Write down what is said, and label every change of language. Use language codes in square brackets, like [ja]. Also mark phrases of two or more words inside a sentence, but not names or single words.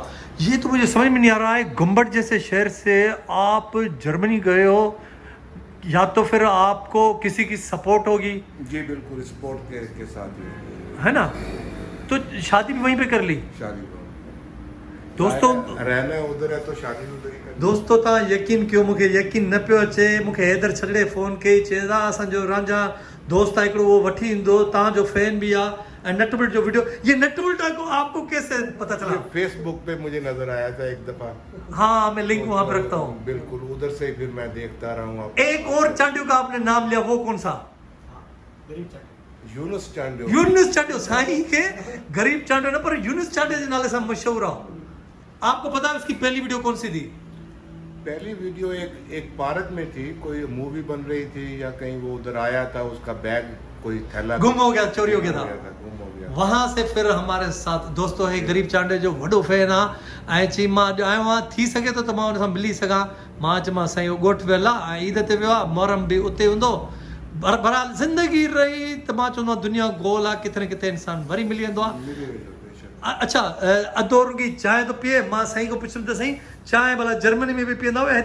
[hi] ये तो मुझे समझ में नहीं आ रहा है, गंबट जैसे शहर से आप जर्मनी गए हो, या तो फिर आपको किसी की सपोर्ट होगी? जी बिल्कुल, सपोर्ट के साथ ही है ना। तो शादी भी वहीं पे कर ली? शादी दोस्तों रहना उधर है तो शादी उधर ही कर। [sd] दोस्तों तव्हां यकीन कयो, मूंखे यकीन न पियो अचे। मूंखे हैदर छॾड़े फ़ोन कई, चए असांजो रांझा दोस्त आहे हिकिड़ो, उहो वठी ईंदो, तव्हांजो फैन भी आहे। [hi] नटवल्ट जो वीडियो, ये नटवल्ट आपको कैसे पता चला? फेसबुक पे मुझे नजर आया था एक दफा। हाँ, मैं लिंक वहाँ पे रखता हूँ। बिल्कुल, उधर से फिर मैं देखता रहा हूँ। एक और चांडियो का आपने नाम लिया, वो कौन सा? यूनुस चांडियो। यूनुस चांडियो साईं के गरीब चांडियो न, पर यूनुस चांडियो के नाले से मशहूर है। आपको पता है उसकी पहली वीडियो कौन सी थी? पहली वीडियो एक पार्क में थी, कोई मूवी बन रही थी या कहीं वो उधर आया था, उसका बैग कोई थैला गुम हो गया, चोरी हो गया था। गुम हो गया। वहां से फिर हमारे साथ दोस्तों है गरीब चांडे [sd] जो वडो फैन आहे। ऐं चई मां अॼु आयो आहियां, थी सघे थो त मां उन सां मिली सघां। मां चयोमां साईं उहो ॻोठ वियल आहे ऐं ईद ते वियो आहे, मोहरम बि उते हूंदो। बहरहाल ज़िंदगी रही त मां चवंदो आहियां दुनिया गोल आहे, किथे न किथे इंसान वरी मिली वेंदो आहे। अच्छा, अधो रुगी चांहि तो पिए। मां साईं को पुछुमि त साईं चांहि भला जर्मनी में बि पीअंदा हुआ?